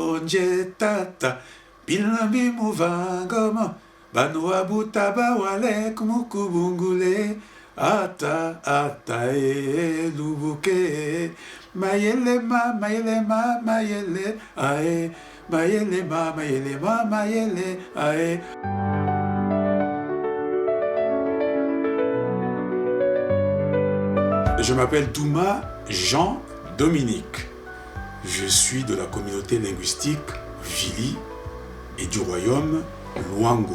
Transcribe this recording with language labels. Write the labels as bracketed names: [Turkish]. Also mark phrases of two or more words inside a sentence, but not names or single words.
[Vili] Bonje tata, bilambi muvangama, banwa butaba walek mukubungule, ata ata lubuke, mayele ma mayele ae, mayele ma mayele ae. [French] Je m'appelle Douma Jean-Dominique. Je suis de la communauté linguistique Vili et du royaume Luango.